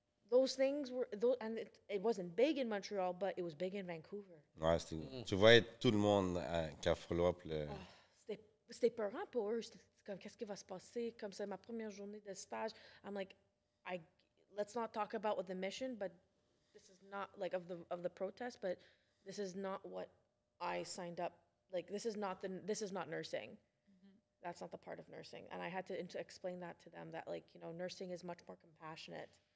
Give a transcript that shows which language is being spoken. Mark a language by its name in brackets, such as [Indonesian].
[English] Those things were, and it wasn't big in Montreal, but it was big in Vancouver. [French] Ouais, tu voyais tout le monde qui follow-up. C'était peurant pour eux. C'était comme, qu'est-ce qui va se passer? Comme c'est ma première journée de stage. [English] I'm like, let's not talk about what the mission, but this is not, like, of the protest, but this is not what I signed up. Like, this is not nursing. That's not the part of nursing. And I had to explain that to them, that, like, you know, nursing is much more compassionate.